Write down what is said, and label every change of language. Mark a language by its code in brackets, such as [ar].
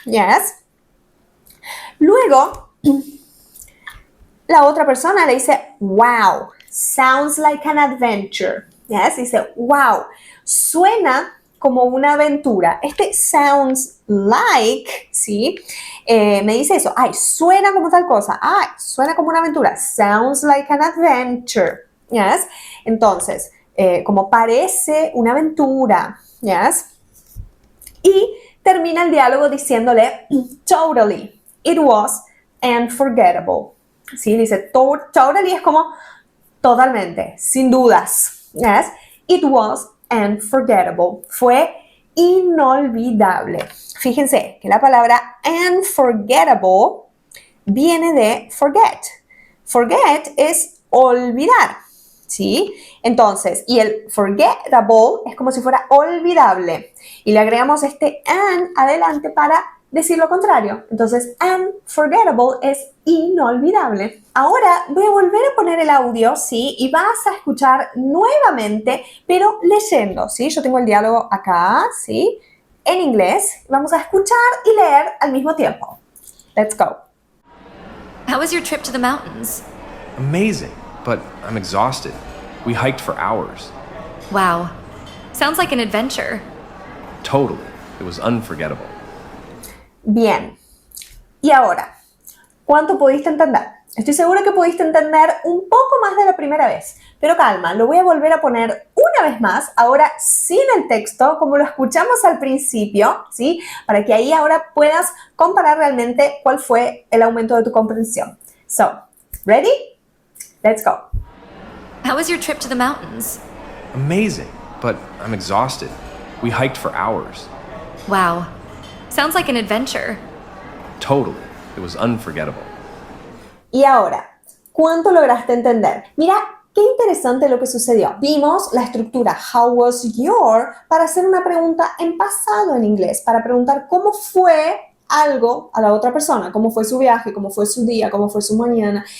[es] Yes. Luego, la otra persona le dice, [en] wow, sounds like an adventure. Yes. [es] Dice, wow, suena como una aventura. Este [en] sounds like, [es] ¿sí? Me dice eso. Ay, suena como tal cosa. Ay, suena como una aventura. [en] Sounds like an adventure. Yes. [es] Entonces, como parece una aventura. [en] Yes. [es] Y termina el diálogo diciéndole, [en] totally, it was unforgettable. [es] ¿Sí? Dice, totally es como totalmente, sin dudas. [en] Yes. It was unforgettable. [es] Fue inolvidable. Fíjense que la palabra unforgettable viene de forget. Forget es olvidar, ¿sí? Entonces, y el forgettable es como si fuera olvidable. Y le agregamos este an adelante para decir lo contrario. Entonces, unforgettable es inolvidable. Ahora voy a volver a poner el audio, ¿sí? Y vas a escuchar nuevamente, pero leyendo, ¿sí? Yo tengo el diálogo acá, ¿sí? En inglés. Vamos a escuchar y leer al mismo tiempo. [en] Let's go. How was your trip to the mountains? Amazing, but I'm exhausted. We hiked for hours. Wow. Sounds like an adventure. Totally. It was unforgettable. [es] Bien. Y ahora, ¿cuánto pudiste entender? Estoy segura que pudiste entender un poco más de la primera vez, pero calma, lo voy a volver a poner una vez más, ahora sin el texto, como lo escuchamos al principio, ¿sí? Para que ahí ahora puedas comparar realmente cuál fue el aumento de tu comprensión. [en] So, ready? Let's go. How was your trip to the mountains? Amazing, but I'm exhausted. We hiked for hours. Wow. Sounds like an adventure. Totally. It was unforgettable. [es] Y ahora, ¿cuánto lograste entender? Mira, qué interesante lo que sucedió. Vimos la estructura [en] How was your [es] para hacer una pregunta en pasado en inglés, para preguntar cómo fue algo a la otra persona, cómo fue su viaje, cómo fue su día, cómo fue su mañana.